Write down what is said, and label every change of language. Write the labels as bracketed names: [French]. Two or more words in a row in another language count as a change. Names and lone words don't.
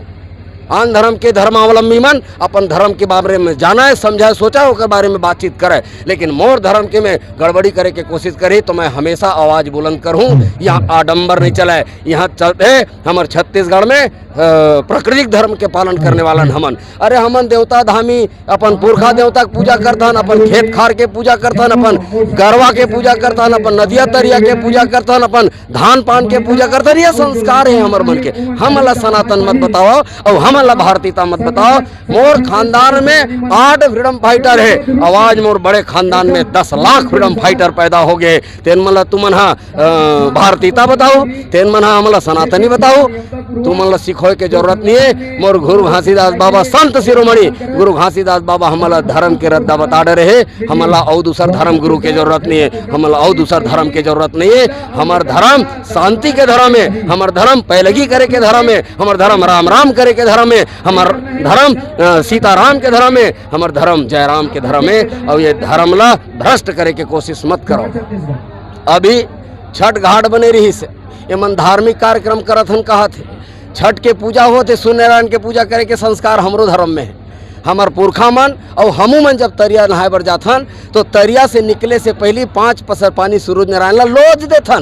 [Chhattisgarhi] आन धर्म के धर्मावलंबी मन अपन धर्म के बारे में जाना है, समझा है, सोचा है, उसके बारे में बातचीत करे। लेकिन मोर धर्म के में गड़बड़ी करे के कोशिश करे तो मैं हमेशा आवाज़ बुलंद करूँ। यहाँ आडंबर नहीं चला है, यहाँ चलते हमारे छत्तीसगढ़ में प्राकृतिक धर्म के पालन करने वाला हमन। अरे हमन देवता धामी अपन पुरखा देवता के पूजा करथन, अपन खेत खार के पूजा करथन, अपन गरवा के पूजा करथन, अपन नदिया तरिया के पूजा करथन, अपन धान पान के पूजा करथन। ये संस्कार है हमारे मन के। हमला सनातन मत बताओ और हमला भारतीयता मत बताओ। मोर खानदान में 8 [English] freedom fighter [Chhattisgarhi] है, आवाज मोर बड़े खानदान में 10 लाख [English] freedom fighter [Chhattisgarhi] पैदा हो गए। तेन मन ला तुमन हा भारतीयता बताओ, तेन मन हा हमला सनातनी बताओ। तुमन ला सिखो के जरूरत नहीं है। मोर गुरु घासीदास बाबा संत शिरोमणि गुरु घासीदास बाबा हमला धर्म के रद्दा बता रहे। हमला और दूसर धर्म गुरु के जरूरत नहीं है, हमला और दूसर धर्म के जरूरत नहीं है। हमार धर्म शांति के धर्म है, हमार धर्म पैलगी करे के धर्म है, हमार धर्म राम राम करे के धर्म है, हमार धर्म सीताराम के धर्म है, हमार धर्म जयराम के धर्म है। और ये धर्म ला भ्रष्ट करे के कोशिश मत करो। अभी छठ घाट बने रही से एमन धार्मिक कार्यक्रम करत हन कहा थे। छठ के पूजा होते, सूर्यनारायण के पूजा करे के संस्कार हमरो धर्म में है। हमार पुरखा मन और हमू मन जब तरिया नहाए बर जाथन तो तरिया से निकले से पहले 5 पसर पानी सूरज नारायण ला लोज देथन।